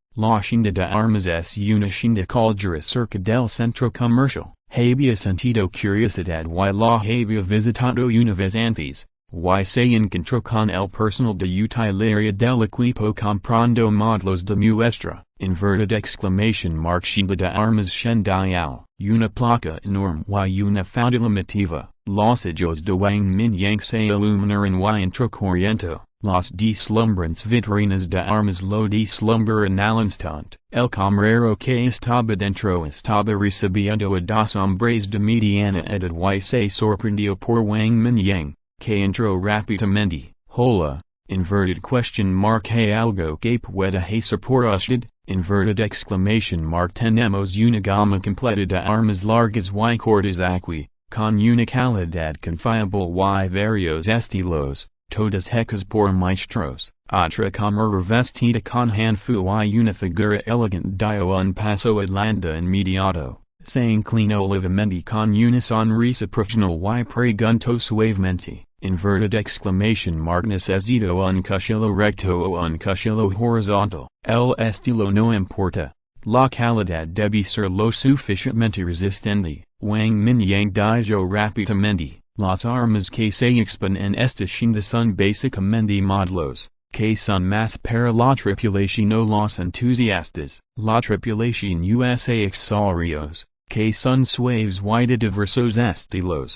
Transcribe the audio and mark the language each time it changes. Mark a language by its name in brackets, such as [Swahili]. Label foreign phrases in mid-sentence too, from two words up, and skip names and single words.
[Spanish] La tienda de armas es una tienda callejera cerca del centro comercial. Había sentido curiosidad y la había visitado una vez antes, y se encontró con el personal de utilería del equipo comprando modelos de muestra. [English] Inverted exclamation mark [Spanish] tienda de armas Shendiao, una placa enorme y una falda llamativa. Los ojos de Wang Mingyang se iluminaron y entró corriendo. Las deslumbrantes vitrinas de armas lo deslumbraron al instante. El camarero que estaba dentro estaba recibiendo a dos hombres de mediana edad y se sorprendió por Wang Mingyang, que entró rápidamente. Hola, [English] inverted question mark [Spanish] hay algo que pueda hacer por usted. [English] Inverted exclamation mark [Spanish] tenemos una gama completa de armas largas y cortas aquí, con una calidad confiable y varios estilos, todas hechas por maestros. Otra cámara vestida con hanfu y una figura elegante dio un paso adelante inmediato, se inclinó levemente con una sonrisa profesional y preguntó suavemente. [English] Inverted exclamation mark [Spanish] necesito un cuchillo recto o un cuchillo horizontal. El estilo no importa. La calidad debe ser lo suficientemente resistente. Wang Mingyang dijo rápidamente. las armas que se exponen esta son básicamente modlos, que son más para la tripulación o los entusiastas, la tripulación USA accesorios, que son suaves y de diversos estilos.